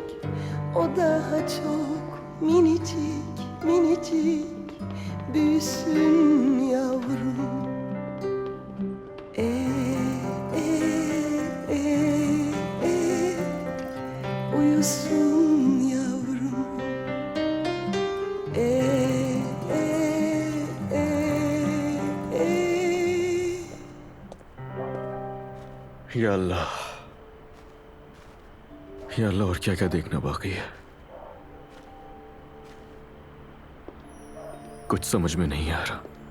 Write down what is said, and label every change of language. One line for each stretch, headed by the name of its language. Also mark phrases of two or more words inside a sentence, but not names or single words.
Turkish: O daha çok minicik minicik. Büyüsün yavrum. Uyusun yavrum.
Hindi: या अल्लाह, या अल्लाह, और क्या क्या देखना बाकी है। कुछ समझ में नहीं आ रहा।